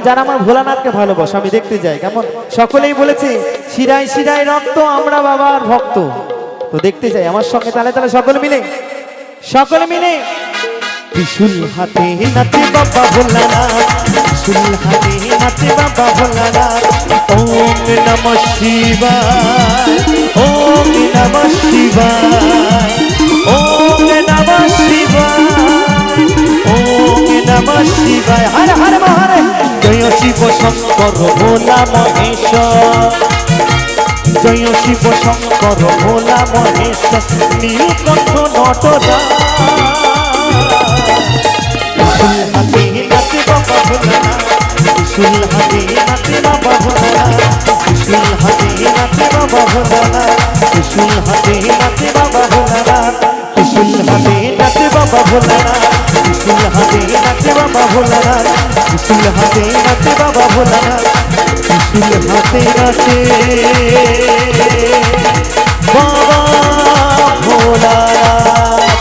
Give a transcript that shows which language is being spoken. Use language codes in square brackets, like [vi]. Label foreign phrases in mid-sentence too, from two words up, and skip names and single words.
[bn] যারা আমার ভোলানাথকে ভালোবাসো, আমি দেখতে যাই। কেমন? সকলেই বলেছে শিরায় শিরায় রক্ত, আমরা বাবার ভক্ত। তো দেখতে যাই আমার সঙ্গে তালে তালে সকলে মিলে, সকলে মিলে। ত্রিশূল হাতে নাচে বাবা ভোলানাথ, ত্রিশূল হাতে নাচে বাবা ভোলানাথ। [sa] ওম নমঃ শিবায়, ওম নমঃ শিবায়, ওম নমঃ শিবায়, ওম নমঃ শিবায়। [bn] হর হর মহাদেব। জয় শিব শঙ্কর ভোলা মহেশ্বর, জয় শিব শঙ্কর ভোলা মহেশ্বর, নীলকণ্ঠ নটরাজ। ত্রিশূল হাতে নাচে বাবা ভোলানাথ, ত্রিশূল হাতে নাচে বাবা ভোলানাথ, ত্রিশূল হাতে নাচে বাবা ভোলানাথ, ত্রিশূল হাতে নাচে বাবা ভোলানাথ, ত্রিশূল হাতে নাচে বাবা ভোলানাথ, ত্রিশূল হাতে নাচে বাবা ভোলানাথ, ত্রিশূল হাতে নাচে বাবা ভোলানাথ, ত্রিশূল হাতে নাচে বাবা ভোলানাথ।